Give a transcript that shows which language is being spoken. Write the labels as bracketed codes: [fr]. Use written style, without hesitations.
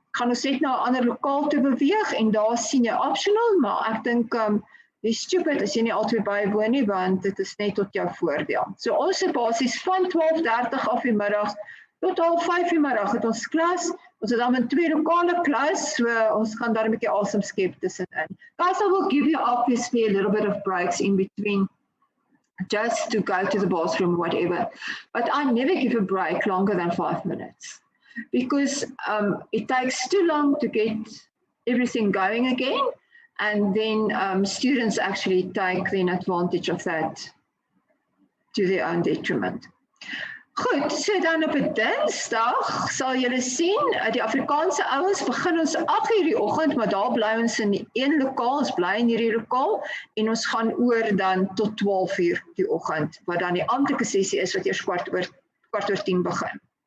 [af] Gaan ons net na 'n ander lokaal toe beweeg en daar sien jy optional, maar ek dink dis stupid as jy nie altyd bywoon nie, want dit is net tot jou voordeel. So ons het basies van 12:30 af die middag tot 4:30 die middag het ons klas. Ons het dan 'n 2 lokale klas, so ons gaan daar 'n bietjie asem skep tussenin. [en] Guys, I will give you obviously a little bit of breaks in between just to go to the bathroom or whatever. But I never give a break longer than 5 minutes because it takes too long to get everything going again. And then students actually take then advantage of that to their own detriment. [af] Goed, so dan op 'n Dinsdag sal julle sien, die Afrikaanse ouens begin ons 8:00 die oggend, maar daar bly ons in een lokaal, ons bly in hierdie lokaal en ons gaan oor dan tot 12:00 die oggend, wat dan die amptelike sessie is wat eers 9:15 begin.